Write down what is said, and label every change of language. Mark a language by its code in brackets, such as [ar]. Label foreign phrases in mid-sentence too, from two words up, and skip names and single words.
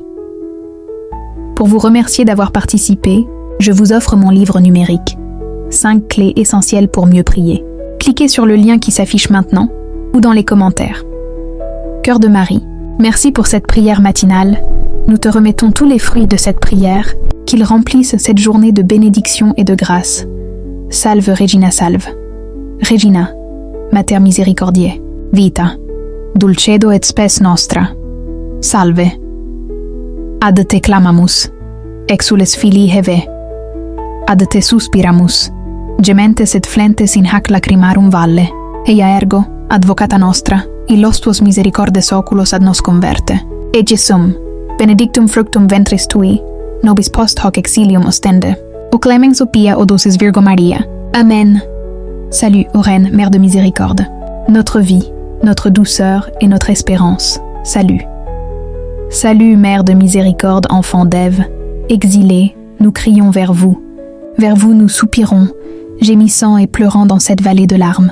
[fr] Pour vous remercier d'avoir participé, je vous offre mon livre numérique, 5 clés essentielles pour mieux prier. Cliquez sur le lien qui s'affiche maintenant ou dans les commentaires. Cœur de Marie, merci pour cette prière matinale. Nous te remettons tous les fruits de cette prière, qu'ils remplissent cette journée de bénédiction et de grâce. [la] Salve Regina salve. Regina, Mater misericordiae, vita, dulcedo et spes nostra. Salve. Ad te clamamus, exules filii Heve. Ad te suspiramus, gementes et flentes in hac lacrimarum valle. Eia ergo, advocata nostra, illos tuos misericordes oculos ad nos converte. Ege sum, benedictum fructum ventris tui, nobis post hoc exilium ostende. O clemens o pia o dulcis Virgo Maria. Amen. [fr] Salut, ô Reine, Mère de miséricorde. Notre vie, notre douceur et notre espérance. Salut. Salut, Mère de miséricorde, enfant d'Ève. Exilés, nous crions vers vous. Vers vous nous soupirons, gémissant et pleurant dans cette vallée de larmes.